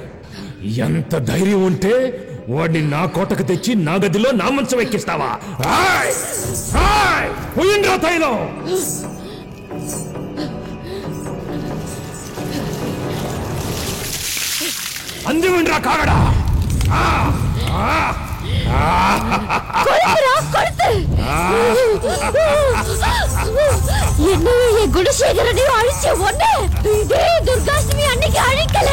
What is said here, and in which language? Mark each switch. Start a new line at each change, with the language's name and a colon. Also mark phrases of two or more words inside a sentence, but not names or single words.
Telugu: ఎంత ధైర్యం ఉంటే వాడిని నా కోటకు తెచ్చి నా గదిలో నా మంచం ఎక్కిస్తావా? పోయిండ్రా తైలం. అందివిండ్రా కాగడా.
Tamil: என்ன குணசேகரனையும் அழிச்ச ஒண்ணு இதே துர்காஷ்டமி அன்னைக்கு அழிக்கல.